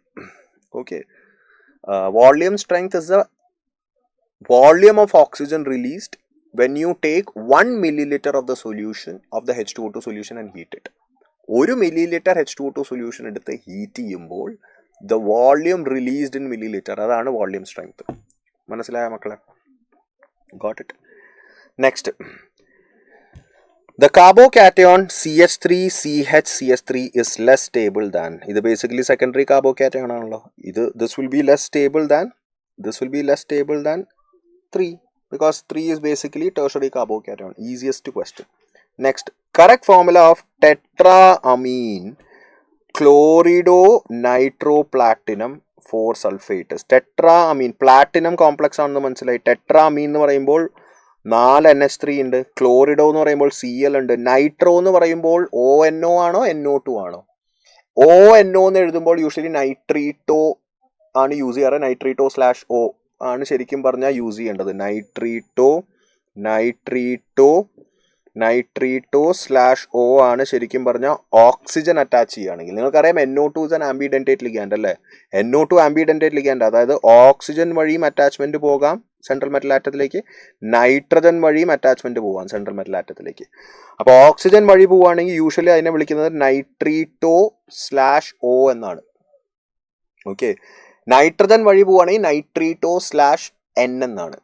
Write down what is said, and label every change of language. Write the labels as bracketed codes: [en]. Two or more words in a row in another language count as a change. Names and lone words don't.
[en] Okay, volume strength is the volume of oxygen released when you take 1 ml of the solution of the H2O2 solution and heat it. [ml] 1 ml H2O2 സൊല്യൂഷൻ എടുത്ത് ഹീറ്റ് ചെയ്യുമ്പോൾ [en] the volume released in milliliter, [ml] അതാണ് [en] volume strength. [ml] മനസ്സിലായ മക്കളെ? [en] got it? നെക്സ്റ്റ്, the carbocation CH3CHCH3 is less stable than, [ml] ഇത് basically secondary carbocation ആണല്ലോ. [en] this will be less stable than 3 because 3 is basically tertiary carbocation. Easiest question. Next, correct formula of tetraamine chlorido-nitroplatinum 4 sulfate. tetraamine platinum complex [ml] ആണെന്ന് മനസ്സിലായി. tetraamine എന്ന് പറയുമ്പോൾ 4 NH3 ഉണ്ട്, ക്ലോറിഡോ എന്ന് പറയുമ്പോൾ Cl ഉണ്ട്, നൈട്രോ എന്ന് പറയുമ്പോൾ ONO ആണോ NO2 ആണോ? ONO എന്ന് എഴുതുമ്പോൾ യൂഷ്വലി നൈട്രീറ്റോ ആണ് യൂസ് ചെയ്യാറ്. നൈട്രീറ്റോ/O ആണ് ശരിക്കും പറഞ്ഞാൽ യൂസ് ചെയ്യേണ്ടത്. നൈട്രീറ്റോ/O ആണ് ശരിക്കും പറഞ്ഞാൽ [en] oxygen attach [ml] ചെയ്യുകയാണെങ്കിൽ. [en] നിങ്ങൾക്കറിയാം NO2 is an ambidentate ligand അല്ലേ? NO2 ambidentate ligand, [ml] അതായത് ഓക്സിജൻ വഴിയും അറ്റാച്ച്മെന്റ് പോകാം [en] central metal [ml] ആറ്റത്തിലേക്ക്, നൈട്രജൻ വഴിയും അറ്റാച്ച്മെന്റ് പോകാം [en] central metal [ml] ആറ്റത്തിലേക്ക്. അപ്പോൾ ഓക്സിജൻ വഴി പോവുകയാണെങ്കിൽ യൂഷ്വലി അതിനെ വിളിക്കുന്നത് നൈട്രീറ്റോ/O എന്നാണ്. ഓക്കെ, നൈട്രജൻ വഴി പോവുകയാണെങ്കിൽ നൈട്രീറ്റോ/N എന്നാണ്.